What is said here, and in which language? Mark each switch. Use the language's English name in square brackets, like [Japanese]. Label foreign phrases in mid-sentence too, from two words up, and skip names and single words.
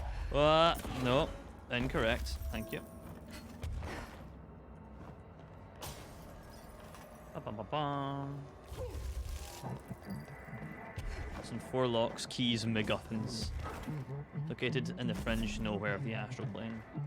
[English] No. Incorrect. Thank you. Ba-bum-ba-bum. Some 4 locks, keys, and MacGuffins. Located in the fringe nowhere of the astral plane.